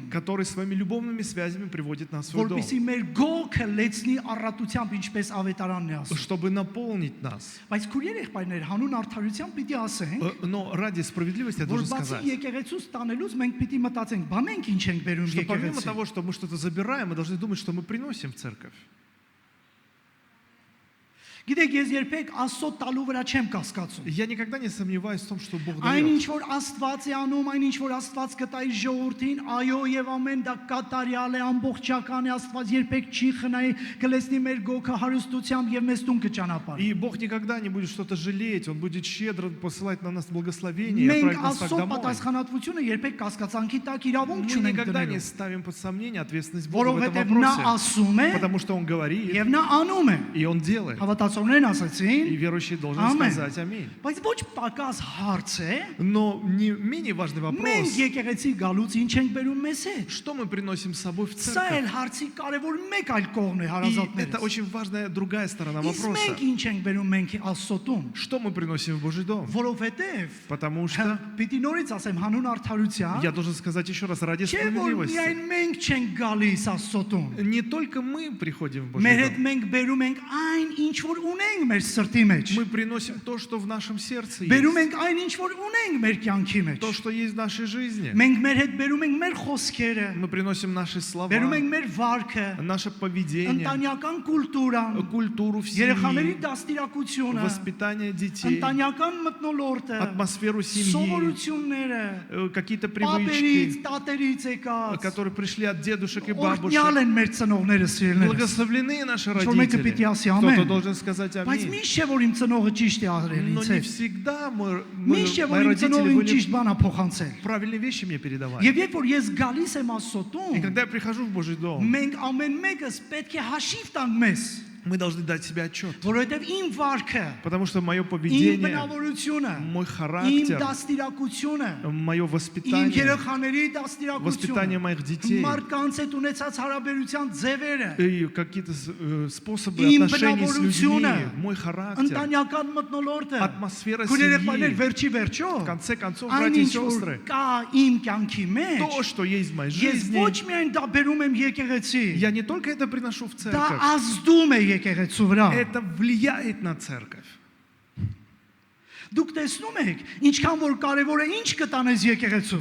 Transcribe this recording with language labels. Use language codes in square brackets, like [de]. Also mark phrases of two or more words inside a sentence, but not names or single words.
[ru] который своими любовными связями приводит нас в свой дом, [hy] որպեսզի մեր գողքը լեցնի առատությամբ, ինչպես ավետարանն է ասում։ [ru] чтобы наполнить нас. [hy] Բայց քույր եղբայրներ, հանուն արդարության պիտի ասենք, [ru] Но ради справедливости я [hy] որ [ru] должен [hy] բացի [ru] сказать, [hy] եկեղեցուց տանելուց մենք պիտի մտածենք, բա մենք ինչ ենք բերում [ru] что помимо [hy] եկեղեցի։ [ru] того, что мы что-то забираем, мы должны думать, что мы приносим в церковь. [hy] Գիտեք, ես երբեք Աստծո տալու վրա չեմ կասկածում։ [ru] Я никогда не сомневаюсь в том, что Бог [hy] Այն [ru] дает. [hy] ինչ որ Աստված է անում, այն ինչ որ Աստված կտա իր ժողովրդին, այո եւ ամեն դա կատարյալ է, ամբողջական է, Աստված երբեք չի խնայի, կլեսնի մեր գոքը հարստությամբ եւ մեզ տուն կճանապարհի։ [ru] И Бог никогда не будет что-то жалеть, Он будет щедро посылать на нас благословение и [hy] Մենք [ru] отправить нас так [hy] Աստծո [ru] домой. [hy] պատասխանատվությունը երբեք կասկածանքի տակ իրավունք [ru] Мы [hy] չունենք [ru] никогда не [hy] դնելու, [ru] ставим под сомнение ответственность Бога в этом [hy] որովհետեւ նա [ru] вопросе, [hy] ասում է [ru] потому что Он говорит, [hy] եւ նա անում է։ [ru] и Он делает. [hy] Հավատացողներն ասացին, [ru] И верующий должен [hy] Ամեն։ [ru] сказать аминь. [hy] բայց ոչ պակաս հարց է, [ru] Но не менее важный [hy] մենք [ru] вопрос, [hy] եկեղեցի գալուց ինչ ենք բերում մեզ հետ։ [ru] что мы приносим с собой в [hy] Սա [ru] церковь. [hy] էլ հարցի կարևոր մեկ այլ կողմն է [ru] И это [hy] հարազատներից։ [ru] очень важная другая сторона [hy] Իսկ [ru] вопроса. [hy] մենք ինչ ենք բերում մենք Աստծո տուն, [ru] Что мы приносим в Божий дом? [hy] որովհետև [ru] Потому что, [hy] պիտի նորից ասեմ հանուն արդարության, [ru] я должен сказать еще раз, ради [hy] չէ որ [ru] справедливости, [hy] միայն մենք չենք գալիս Աստծո տուն։ [ru] не только мы приходим в [hy] Մեր [ru] Божий [hy] հետ [ru] дом, [hy] մենք բերում ենք այն ինչ որ ունենք մեր սրտի մեջ։ [ru] мы приносим то, что в нашем сердце [hy] Բերում [ru] есть, [hy] ենք այն ինչ որ ունենք մեր կյանքի մեջ։ [ru] то, что есть в нашей жизни. [hy] Մենք մեր հետ բերում ենք մեր խոսքերը, [ru] Мы приносим наши слова, [hy] բերում ենք մեր վարքը, [ru] наше поведение, [hy] ընտանեկան կուլտուրան, [ru] культуру в [hy] երեխաների [ru] семье, [hy] դաստիարակությունը, [ru] воспитание детей, [hy] ընտանեկան մթնոլորտը, [ru] атмосферу семьи, [hy] սովորությունները, [ru] какие-то [hy] պապերից, [ru] привычки, [hy] տատերից եկած, [ru] которые пришли от дедушек и [hy] օրհնյալ [ru] бабушек. [hy] են մեր ծնողները սիրելիներս։ [ru] Благословлены наши Что мы родители. пяти оси, Кто-то амен. должен сказать [hy] Բայց [ru] аминь. [hy] միշտ չէ որ իմ ծնողը ճիշտ է արել [ru] Но [hy] ինձ [ru] не [hy] հետ։ [ru] всегда [hy] Միշտ չէ որ [ru] мои [hy] իմ [ru] родители [hy] ծնողը ինձ [ru] были [hy] ճիշտ բան է փոխանցել։ [ru] правильные вещи мне передавали. [hy] Եվ երբ որ ես գալիս եմ Աստծո [ru] И [hy] տուն, [ru] когда я прихожу в Божий дом, [hy] մենք ամեն մեկս պետք է հաշիվ տանք մեզ։ [ru] Мы должны дать себе отчет. [hy] Որովհետև իմ վարքը, [ru] Потому что мое [hy] իմ [ru] поведение, [hy] բնավորությունը, [ru] мой [hy] իմ [ru] характер, [hy] դաստիարակությունը, [ru] мое [hy] իմ [ru] воспитание, [hy] երեխաների [ru] воспитание [hy] դաստիարակությունը, [ru] моих детей [hy] մարդկանց հետ ունեցած հարաբերության ձևերը, [ru] и какие-то способы [hy] Իմ [ru] отношений с людьми, [hy] բնավորությունը, [ru] мой характер, [hy] ընտանեկան մթնոլորտը, [ru] атмосфера [hy] քույրերեխաներ [ru] семьи. [hy] վերջի վերջո, [ru] В конце концов, братья и [hy] այնինչ որ [ru] сестры, [hy] կա իմ կյանքի [ru] то, [hy] մեջ, [ru] что есть в моей [hy] ես [ru] жизни, [hy] ոչ միայն դա բերում եմ եկեղեցի, [ru] я не только это приношу в [hy] դա [ru] церковь, [hy] ազդում է եկեղեցու վրա։ [ru] это влияет на церковь. [hy] Դուք տեսնում եք, ինչքան որ կարևոր է ինչ կտանես եկեղեցու։